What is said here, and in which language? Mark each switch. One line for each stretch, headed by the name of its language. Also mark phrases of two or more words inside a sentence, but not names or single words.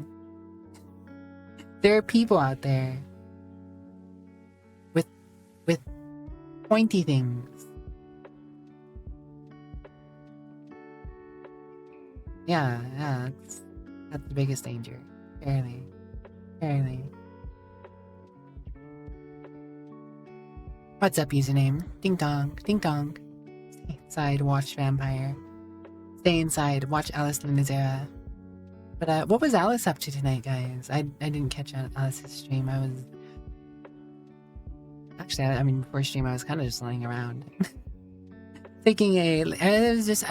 English: There are people out there with pointy things. Yeah, that's the biggest danger. Apparently. What's up, username? Ding dong, ding dong. Stay inside, watch Vampire. Stay inside, watch Alice Linazera. But what was Alice up to tonight, guys? I didn't catch Alice's stream. I was... Actually, I mean, before stream, I was kind of just laying around. Taking a... It was just...